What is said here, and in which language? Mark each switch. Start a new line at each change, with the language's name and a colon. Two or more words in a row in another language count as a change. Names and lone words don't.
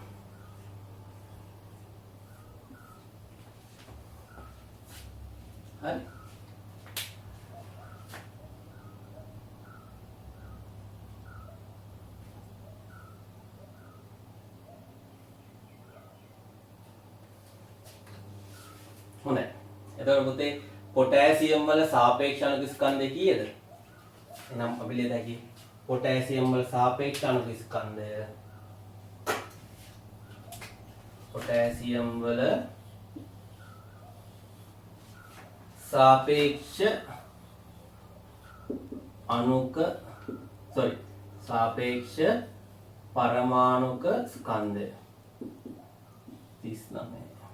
Sinhala: හරි හොඳයි. එතකොට පුතේ පොටෑසියම් වල සාපේක්ෂ අණු ස්කන්ධය කීයද? එහෙනම් අපි ලියද හැකි පොටෑසියම් වල සාපේක්ෂ අණු ස්කන්ධය පොටෑසියම් වල සාපේක්ෂ අණුක සොරි සාපේක්ෂ පරමාණුක ස්කන්ධය 39.